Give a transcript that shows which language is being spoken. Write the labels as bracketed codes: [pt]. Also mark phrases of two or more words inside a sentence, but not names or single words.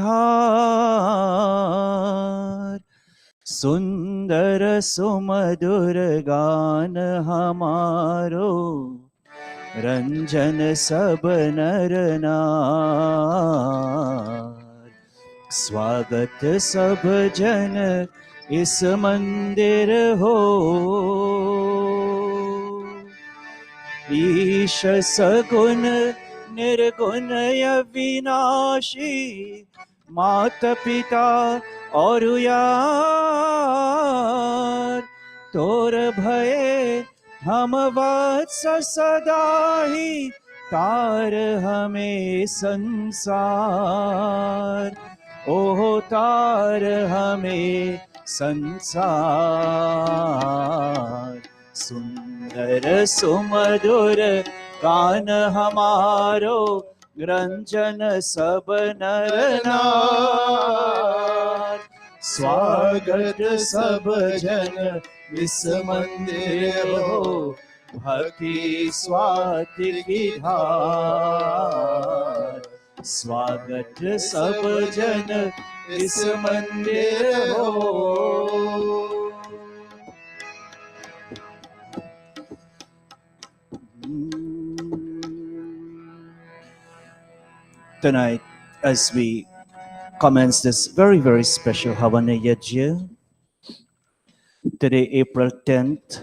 [hi] धार, सुंदर सुमधुर गान हमारो, रंजन सब नर नार। स्वागत सब जन इस मंदिर हो, ईश सगुण निर्गुण अविनाशी, माता पिता और यार, तोर भये हम वत्स सदा ही, तार हमें संसार, ओह तार हमें संसार। सुंदर सुमधुर गान हमारो, रंजन सब नर नार। स्वागत सब जन इस मंदिर हो, भक्ति स्वाति की धार। स्वागत सब जन इस मंदिर हो। [en] Tonight, as we commence this very special Havana Yajna, today April 10th,